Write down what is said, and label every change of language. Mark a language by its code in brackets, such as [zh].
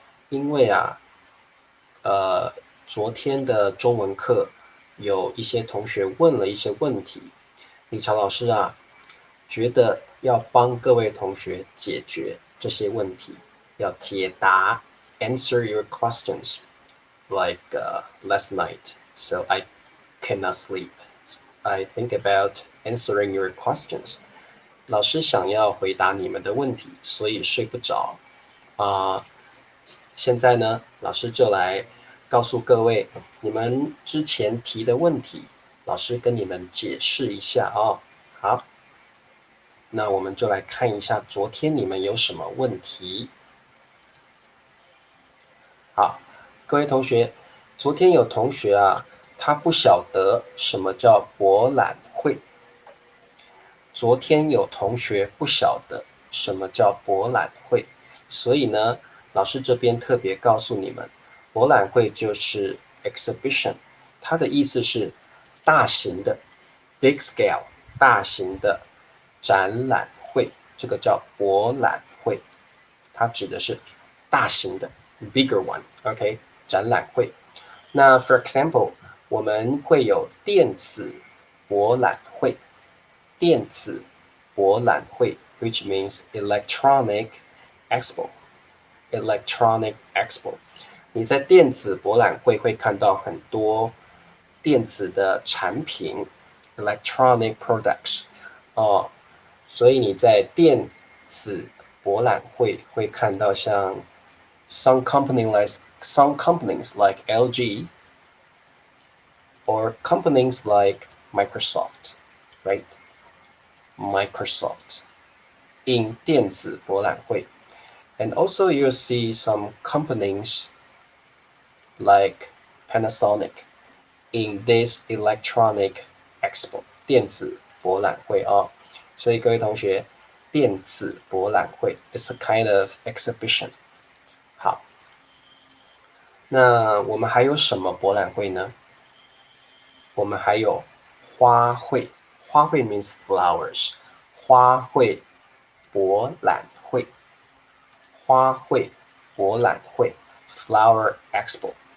[zh] 因为啊，昨天的中文课有一些同学问了一些问题，理查老师啊，觉得要帮各位同学解决这些问题，要解答 [en] answer your questions like last night. So I cannot sleep. I think about answering your questions. [zh] 老师想要回答你们的问题，所以睡不着啊。现在呢，老师就来告诉各位你们之前提的问题，老师跟你们解释一下哦。好，那我们就来看一下昨天你们有什么问题。好，各位同学，昨天有同学啊，他不晓得什么叫博览会。昨天有同学不晓得什么叫博览会，所以呢，老师这边特别告诉你们，博览会就是 exhibition， 它的意思是大型的 [en] big scale， [zh] 大型的展览会，这个叫博览会，它指的是大型的 [en] bigger one， [zh] OK， 展览会。那 [en] for example， [zh] 我们会有电子博览会。电子博览会 [en] which means electronic expo。 [zh] 你在电子博览会会看到很多电子的产品 [en] electronic products [zh] 所以你在电子博览会会看到像 [en] some companies like LG or companies like Microsoft, right? [zh] Microsoft in 电子博览会。 [en] And also you'll see some companies like Panasonic in this electronic expo [zh] 电子博览会所以各位同学，电子博览会 [en] is a kind of exhibition。 [zh] 好，那我们还有什么博览会呢？我们还有花卉，花卉 [en] means flowers， [zh] 花卉博览会，花卉博览会 [en] flower expo。